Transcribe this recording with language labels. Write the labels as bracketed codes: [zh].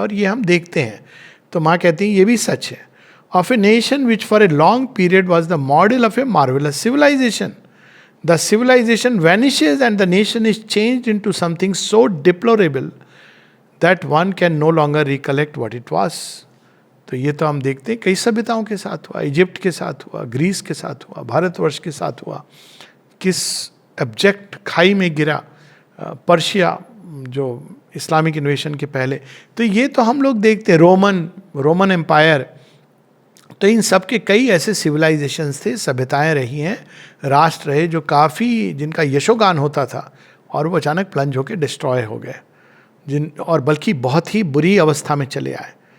[hi] और ये हम देखते हैं। तो माँ कहती हैं ये भी सच है। [en] Of a nation which for a long period was the model of a marvellous civilisation, the civilization vanishes and the nation is changed into something so deplorable that one can no longer recollect what it was. [hi] तो ये तो हम देखते हैं कई सभ्यताओं के साथ हुआ, इजिप्ट के साथ हुआ, ग्रीस के साथ हुआ, भारतवर्ष के साथ हुआ, किस एब्जेक्ट खाई में गिरा पर्शिया जो इस्लामिक इन्वेशन के पहले। तो ये तो हम लोग देखते हैं, रोमन एम्पायर। तो इन सब के कई ऐसे सिविलाइजेशंस थे, सभ्यताएं रही हैं, राष्ट्र रहे जो काफ़ी, जिनका यशोगान होता था, और वो अचानक प्लंज होकर डिस्ट्रॉय हो गए, और बल्कि बहुत ही बुरी अवस्था में चले आए।